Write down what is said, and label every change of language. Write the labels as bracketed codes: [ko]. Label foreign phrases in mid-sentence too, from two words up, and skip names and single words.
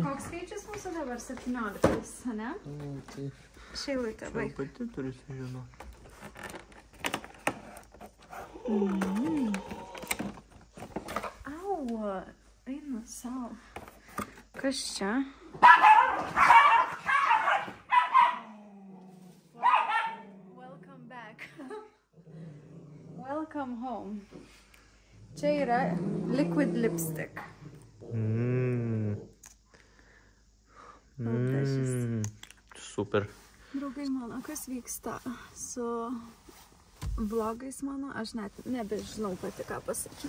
[lt] Koks skaičius mūsų dabar? 17, ne? Tai Šeilutė, baig. pati turi sužinoti. Au, eina savo. Kas čia? [en] Welcome back. Welcome home. [lt] Čia yra [en] liquid lipstick. [lt] Super. Draugai mano, kas vyksta su vlogais mano, aš net nebežinau pati ką pasakyti.